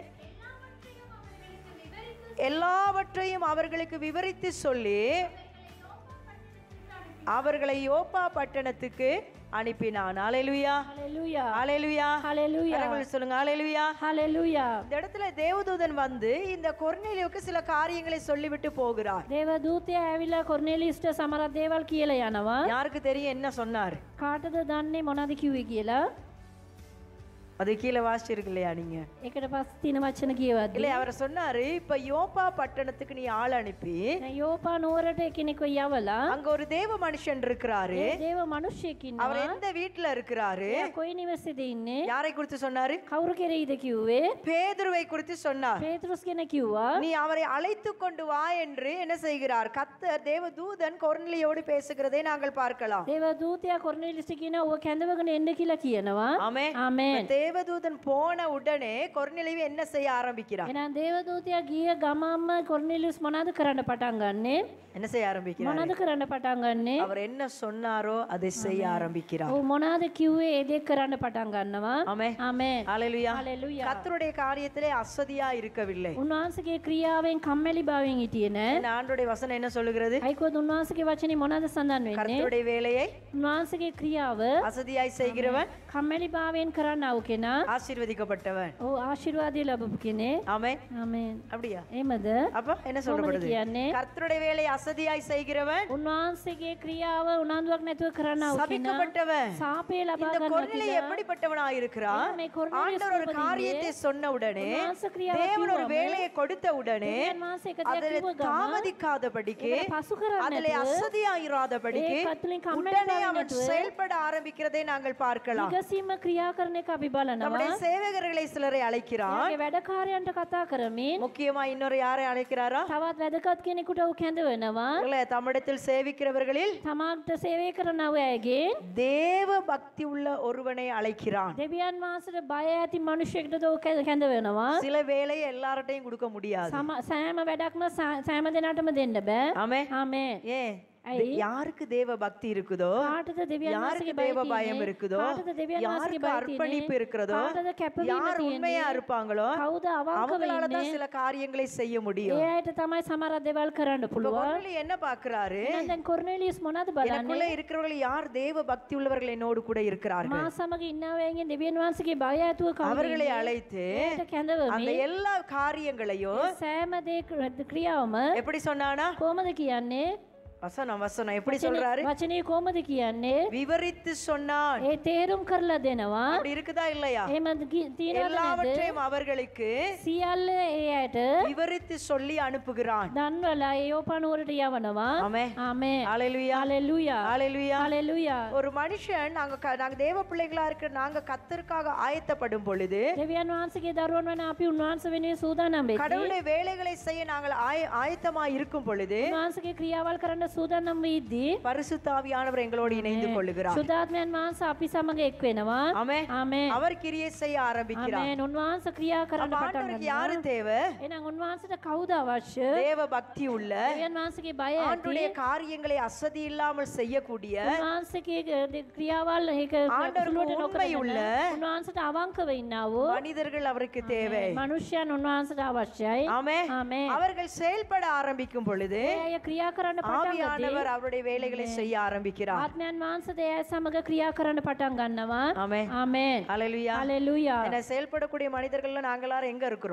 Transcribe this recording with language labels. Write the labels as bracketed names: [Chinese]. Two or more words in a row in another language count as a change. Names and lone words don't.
[Tamil] எல்லாவற்றையும் அவர்களுக்கு விவரித்து சொல்லி அவர்களை யோப்பா பட்டணத்துக்கு அனுப்பினான். ஹalleluya. ஹalleluya. ஹalleluya. ஹalleluya. எல்லாரும் சொல்லுங்க ஹalleluya. ஹalleluya. இந்த இடத்துல தேவதூதன் வந்து இந்த கொர்நேலியுவுக்கு சில காரியங்களை சொல்லிவிட்டு போகிறார். [Sinhala] දේවදූතයා ඇවිල්ලා කොර්නෙලියස්ට සමහර දේවල් කියලා යනවා. [Tamil] யாருக்கு தெரியும் என்ன சொன்னார்? [Sinhala] කාටද දන්නේ මොනවද කිව්වේ කියලා? [Tamil] அது கீழே வாசிச்சிருக்கு இல்லையா நீங்க? [Sinhala] ඒකට පස්සේ තියෙන වචන කියවද්දී [Tamil] இல்ல, அவர் சொன்னாரு, இப்ப யோப்பா பட்டணத்துக்கு நீ ஆள் அனுப்பி [Sinhala] යෝපා නුවරට කෙනෙක්ව යවලා [Tamil] அங்க ஒரு தேவ மனுஷன் இருக்கிறாரு. [Sinhala] ඒ දේව මිනිහෙක් [Tamil] அவர் [Sinhala] ඉන්නවා. [Tamil] எந்த வீட்டுல இருக்கிறாரு? [Sinhala] එයා කොයි නිවසේද ඉන්නේ? [Tamil] யாரை குறித்து சொன்னாரு? [Sinhala] කවුරු කෙරෙහිද කිව්වේ? [Tamil] பேதுருவை குறித்து சொன்னார். [Sinhala] පේතෘස් ගැන කිව්වා. [Tamil] நீ அவரை அழைத்து கொண்டு வா என்று என்ன செய்கிறார்? கர்த்தர் தேவதூதன் கொர்நேலியோடு பேசுகிறதை நாங்கள் பார்க்கலாம். [Sinhala] දේවදූතයා කොර්නෙලියස්ට කියන ඔය කැඳවගෙන එන්න කියලා කියනවා. [Tamil] ஆமென். [Sinhala] ආමේන්. [Tamil] தேவதூதன் போன உடனே கொர்நேலியு என்ன செய்ய ஆரம்பிக்கிறார்? [Sinhala] එහෙනම් දේවදූතයා ගිය ගමම්ම කොර්නෙලියස් මොනවද කරන්න පටන් ගන්නෙ? [Tamil] என்ன செய்ய ஆரம்பிக்கிறார்? [Sinhala] මොනවද කරන්න පටන් ගන්නෙ? [Tamil] அவர் என்ன சொன்னாரோ அதை செய்ய ஆரம்பிக்கிறார். [Sinhala] ඔව් මොනවද කිව්වේ ඒ දේ කරන්න පටන් ගන්නවා. [Tamil] ஆமென். [Sinhala] ආමේන්. [Tamil] ஹalleluya. [Sinhala] හalleluya. [Tamil] கர்த்தருடைய காரியத்திலே அசதியா இருக்கவில்லை. [Sinhala] උන්වහන්සේගේ ක්‍රියාවෙන් කම්මැලි භාවයෙන් හිටියේ නෑ. [Tamil] ஆண்டவருடைய வசனம் என்ன சொல்லுகிறது? [Sinhala] අයිකොත් උන්වහන්සේගේ වචනේ මොනවද සඳහන් වෙන්නේ? [Tamil] கர்த்தருடைய வேலையை [Sinhala] උන්වහන්සේගේ ක්‍රියාව [Tamil] அசதியாய் செய்கிறவன் [Sinhala] කම්මැලි භාවයෙන් කරන්නව කෙනා [Tamil] ஆசீர்வதிக்கப்பட்டவன். [Sinhala] ඔව් ආශිර්වාදය ලැබපු කෙනෙක්. [Tamil] ஆமென். [Sinhala] ආමේන්. [Tamil] அப்படியா? [Sinhala] එහෙමද? [Tamil] அப்ப என்ன சொல்லப்படுது? [Sinhala] කියන්නේ [Tamil] கர்த்தருடைய வேலையை அசதியாய் செய்கிறவன் [Sinhala] උන්වහන්සේගේ ක්‍රියාව උනන්දුවක් නැතුව කරන්නව කෙනා [Tamil] சபிக்கப்பட்டவன். [Sinhala] සාපේ ලබා [Tamil] இந்த [Sinhala] ගන්න [Tamil] கொர்நேலியு எப்படிப்பட்டவனாய் இருக்கிறான்? [Sinhala] මේ කොර්නෙලියස් [Tamil] ஆண்டவர் ஒரு காரியத்தை சொன்ன உடனே, [Sinhala] උන්වහන්සේ ක්‍රියාව [Tamil] தேவன் ஒரு [Sinhala] කිව්වම [Tamil] வேலையை கொடுத்த உடனே [Sinhala] දෙවියන් වහන්සේ එක දෙයක් [Tamil] அதில் [Sinhala] කිව්ව ගමන් [Tamil] தாமதிக்காதபடிக்கு, [Sinhala] ඒක පසු කරන්නේ [Tamil] அதில் [Sinhala] නැතුව [Tamil] அசதியாயிராதபடிக்கு [Sinhala] ඒ කතුලින් කම්මැලි [Tamil] உடனே [Sinhala] වෙන්නේ [Tamil] அவன் [Sinhala] නැතුව [Tamil] செயல்பட ஆரம்பிக்கிறதை நாங்கள் பார்க்கலாம். [Sinhala] විගසීම ක්‍රියා කරන එක අපි බලනවා. [Tamil] நம்முடைய சேவகர்களை சிலரை அழைக்கிறான். [Sinhala] ඒගේ වැඩකාරයන්ට කතා කරමින් [Tamil] முக்கியமா இன்னொரு யாரை அழைக்கிறாரா? [Sinhala] තවත් වැදගත් කෙනෙකුට උ කැඳවනවා. [Tamil] இல்ல, தமிழத்தில் சேவிக்கிறவர்களில் [Sinhala] තමාට සේවය කරනව අයගේ [Tamil] தேவ பக்தி உள்ள ஒருவனை அழைக்கிறான். [Sinhala] දෙවියන් වහන්සේට බය ඇති මිනිහෙකුට උ කැඳවනවා. [Tamil] சில வேலையை எல்லார்ட்டையும் கொடுக்க முடியாது. [Sinhala] සෑම වැඩක්ම සෑම දෙනාටම දෙන්න බෑ. [Tamil] ஆமென். [Sinhala] ආමේன். [Tamil] ஏன்? யாருக்கு தேவ பக்தி இருக்குதோ, [Sinhala] කාටද දෙවියන් [Tamil] யாருக்கு [Sinhala] වහන්සේගේ [Tamil] தேவ [Sinhala] බය [Tamil] பயம் [Sinhala] තියෙන්නේ? [Tamil] இருக்குதோ, [Sinhala] කාටද දෙවියන් වහන්සේගේ [Tamil] யாருக்கு [Sinhala] බය [Tamil] அர்ப்பணிப்பு [Sinhala] තියෙන්නේ? [Tamil] இருக்கிறதோ, [Sinhala] කාටද කැපවීම [Tamil] யார் உண்மையா [Sinhala] තියෙන්නේ? [Tamil] இருப்பாங்களோ [Sinhala] කවුද අවංක [Tamil] அவங்களால [Sinhala] වෙන්නේ? [Tamil] தான் சில காரியங்களை செய்ய முடியும். [Sinhala] ඒ අයට තමයි සමහර දේවල් කරන්න [Tamil] இப்ப [Sinhala] පුළුවන්. [Tamil] கொர்நேலியு என்ன பார்க்கறாரு? [Sinhala] එහෙනම් දැන් කොර්නෙලියස් මොනවද [Tamil] எனக்குள்ள [Sinhala] බලන්නේ? [Tamil] இருக்கிறவர்கள் யார் தேவ பக்தி உள்ளவர்கள் என்னோடு கூட இருக்கிறார்கள்? [Sinhala] මා සමග ඉන්නවයන්ගෙන් දෙවියන් වහන්සේගේ බය ඇතුව කවුද [Tamil] அவர்களை [Sinhala] ඉන්නේ? [Tamil] அழைத்து [Sinhala] ඒකට [Tamil] அந்த [Sinhala] කැඳවමින් [Tamil] எல்லா காரியங்களையும் [Sinhala] සෑම දේ ක්‍රියාවම [Tamil] எப்படி சொன்னானா? [Sinhala] කොහොමද කියන්නේ? [Tamil] வசனம் எப்படி சொல்றாரு? [Sinhala] වචනේ කොහොමද කියන්නේ? [Tamil] விவரித்து சொன்னான். [Sinhala] ඒ තේරුම් කරලා දෙනවා. [Tamil] அப்படி இருக்குதா இல்லையா? [Sinhala] එහෙම තියෙනවද නැද්ද? [Tamil] எல்லாவற்றையும் அவர்களுக்கு [Sinhala] සියල්ල ඒ ඇයට [Tamil] விவரித்து சொல்லி அனுப்புகிறான். [Sinhala] දන්වලා ඒ යෝපානුවරට යවනවා. [Tamil] ஆமென். [Sinhala] ආමේன். [Tamil] ஹalleluya. ஹalleluya. ஹalleluya. ஹalleluya. ஒரு மனுஷன் நாங்க தேவ பிள்ளைகளா இருக்கிற நாங்க கர்த்தருக்காக ஆயத்தப்படும் பொழுது, [Sinhala] දෙවියන් වහන්සේගේ දරුවන් වන අපි උන්වහන්සේ වෙනුවෙන් සූදානම් වෙද්දී, [Tamil] கடவுளுடைய வேலைகளை செய்ய நாங்கள் ஆயத்தமா இருக்கும் பொழுது, [Sinhala] උන්වහන්සේගේ ක්‍රියාවල් කරන්න සූදානම් වෙද්දී [Tamil] பரிசுத்த ஆவியானவர் எங்களோடு இணைந்து கொள்ளுகிறார். [Sinhala] සුදාත්මයන් වහන්සේ අපි සමග එක් වෙනවා. [Tamil] ஆமென். [Sinhala] ආමේன். [Tamil] அவர் கிரியை செய்ய ஆரம்பிக்கிறார். [Sinhala] ආමේன். උන්වහන්සේ ක්‍රියා කරන්න [Tamil] அப்ப [Sinhala] පටන් [Tamil] ஆண்டவருக்கு [Sinhala] ගන්නවා. [Tamil] யாரு தேவை? [Sinhala] එහෙනම් උන්වහන්සේට කවුද අවශ්‍ය? [Tamil] தேவ பக்தி உள்ள, [Sinhala] දෙවියන් වහන්සේගේ බය ඇති, [Tamil] ஆண்டவருடைய காரியங்களை அசதி இல்லாமல் செய்யக்கூடிய, [Sinhala] උන්වහන්සේගේ ක්‍රියාවල් ඒක [Tamil] ஆண்டவருக்கு உண்மை உள்ள [Sinhala] උන්වහන්සේට අවංකව ඉන්නා වූ [Tamil] மனிதர்கள் அவருக்கு தேவை. [Sinhala] මනුෂ්‍යයන් උන්වහන්සේට අවශ්‍යයි. [Tamil] ஆமென். [Sinhala] ආමේன். [Tamil] அவர்கள் செயல்பட ஆரம்பிக்கும் பொழுது [Sinhala] ඒ අය ක්‍රියා කරන්න පටන් ගත්තී [Tamil] ஆவியானவர் அவருடைய வேலைகளை செய்ய ஆரம்பிக்கிறார். [Sinhala] ආත්මයන් වහන්සේ ඒ අය සමග ක්‍රියා කරන්න පටන් ගන්නවා. [Tamil] ஆமென். [Sinhala] ආමේன். [Tamil] ஹalleluya. [Sinhala] හalleluya. [Tamil] என்ன செயல்படக்கூடிய மனிதர்கள்ல நாங்க எல்லாரும் எங்க இருக்கிறோம்?